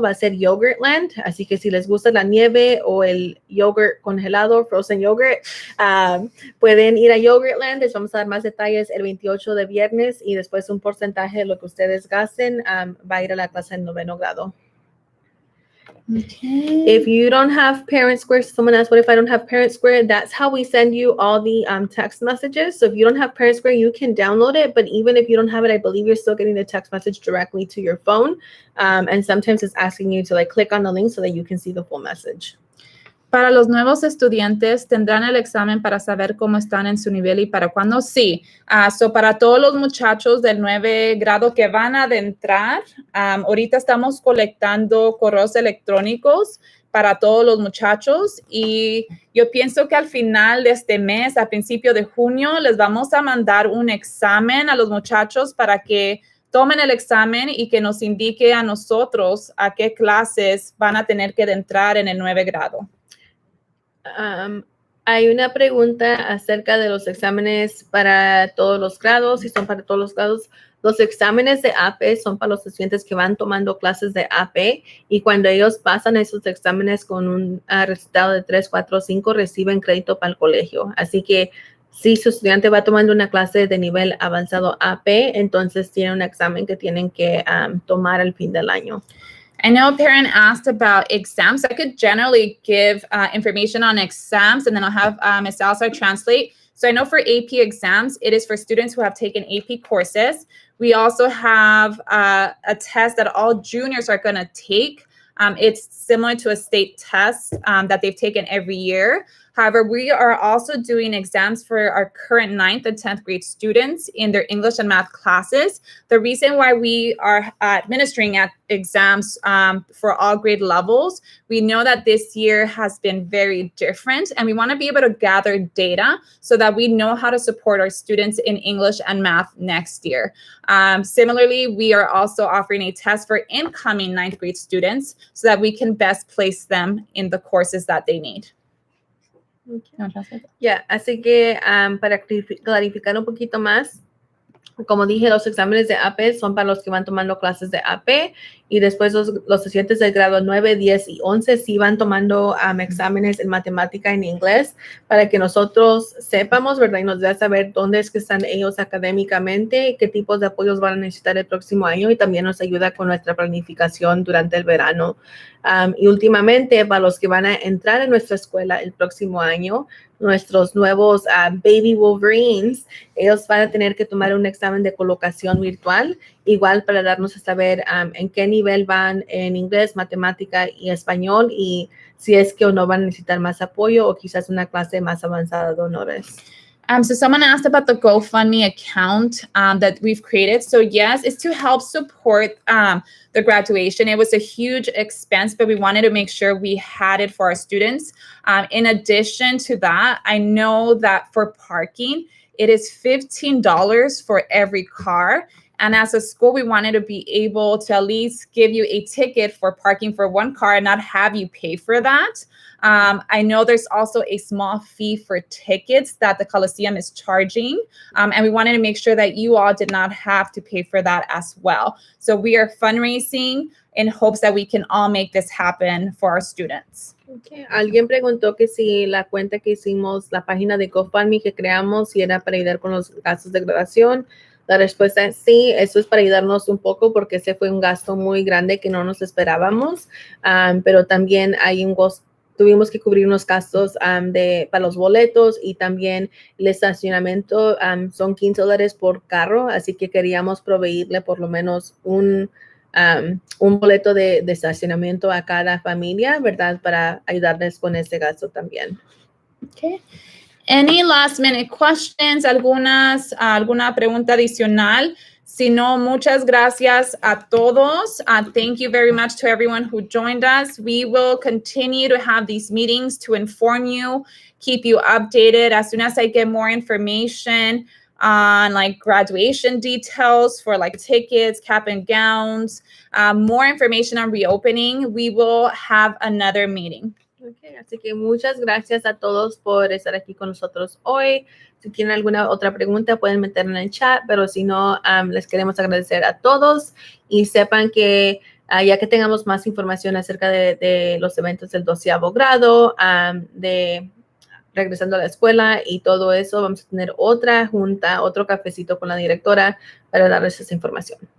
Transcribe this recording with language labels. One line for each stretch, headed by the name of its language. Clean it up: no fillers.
Spanish: Va a ser Yogurtland. Así que si les gusta la nieve o el yogurt congelado,
English: frozen yogurt,
Spanish: pueden ir a Yogurtland. Les vamos a dar más detalles el 28 de viernes y después un porcentaje de lo que ustedes gasten va a ir a la clase del 9º grado.
English: Okay. If you don't have Parent Square, someone asked, what if I don't have Parent Square? That's how we send you all the text messages. So if you don't have Parent Square, you can download it. But even if you don't have it, I believe you're still getting the text message directly to your phone. And sometimes it's asking you to click on the link so that you can see the full message.
Spanish: Para los nuevos estudiantes, ¿tendrán el examen para saber cómo están en su nivel y para cuándo? Sí. So para todos los muchachos del 9 grado que van a adentrar, ahorita estamos colectando correos electrónicos para todos los muchachos y yo pienso que al final de este mes, a principio de junio, les vamos a mandar un examen a los muchachos para que tomen el examen y que nos indique a nosotros a qué clases van a tener que entrar en el 9 grado. Hay una pregunta acerca de los exámenes para todos los grados, si son para todos los grados. Los exámenes de AP son para los estudiantes que van tomando clases de AP y cuando ellos pasan esos exámenes con un resultado de 3, 4, 5, reciben crédito para el colegio. Así que si su estudiante va tomando una clase de nivel avanzado AP, entonces tiene un examen que tienen que tomar al fin del año.
English: I know a parent asked about exams. I could generally give information on exams, and then I'll have Ms. Salazar translate. So I know for AP exams, it is for students who have taken AP courses. We also have a test that all juniors are going to take. It's similar to a state test that they've taken every year. However, we are also doing exams for our current 9th and 10th grade students in their English and math classes. The reason why we are administering exams for all grade levels, we know that this year has been very different, and we want to be able to gather data so that we know how to support our students in English and math next year. Similarly, we are also offering a test for incoming 9th grade students so that we can best place them in the courses that they need.
Spanish: Ya, así que para clarificar un poquito más, como dije, los exámenes de AP son para los que van tomando clases de AP y después los estudiantes del grado 9, 10 y 11 sí van tomando exámenes en matemática y en inglés para que nosotros sepamos, ¿verdad? Y nos dé a saber dónde es que están ellos académicamente, qué tipos de apoyos van a necesitar el próximo año y también nos ayuda con nuestra planificación durante el verano. Y últimamente, para los que van a entrar en nuestra escuela el próximo año, nuestros nuevos Baby Wolverines, ellos van a tener que tomar un examen de colocación virtual, igual para darnos a saber en qué nivel van en inglés, matemática y español y si es que o no van a necesitar más apoyo o quizás una clase más avanzada de honores.
English: So someone asked about the GoFundMe account that we've created. So yes, it's to help support the graduation. It was a huge expense, but we wanted to make sure we had it for our students. In addition to that, I know that for parking, it is $15 for every car. And as a school, we wanted to be able to at least give you a ticket for parking for one car and not have you pay for that. I know there's also a small fee for tickets that the Coliseum is charging. And we wanted to make sure that you all did not have to pay for that as well. So we are fundraising in hopes that we can all make this happen for our students. Okay.
Spanish: Alguien preguntó que si la cuenta que hicimos, la página de GoFundMe que creamos, si era para ayudar con los gastos de graduación. La respuesta es sí, eso es para ayudarnos un poco porque ese fue un gasto muy grande que no nos esperábamos, pero también tuvimos que cubrir unos gastos para los boletos y también el estacionamiento son $15 por carro, así que queríamos proveerle por lo menos un boleto de estacionamiento a cada familia, ¿verdad? Para ayudarles con ese gasto también.
English: Okay. Any last minute questions?
Spanish: ¿Alguna pregunta adicional? Si no, muchas gracias a todos.
English: Thank you very much to everyone who joined us. We will continue to have these meetings to inform you, keep you updated. As soon as I get more information on like graduation details for like tickets, cap and gowns, more information on reopening, we will have another meeting.
Spanish: Okay, así que muchas gracias a todos por estar aquí con nosotros hoy. Si tienen alguna otra pregunta, pueden meterla en el chat, pero si no, les queremos agradecer a todos y sepan que ya que tengamos más información acerca de los eventos del 12º grado, de regresando a la escuela y todo eso, vamos a tener otra junta, otro cafecito con la directora para darles esa información.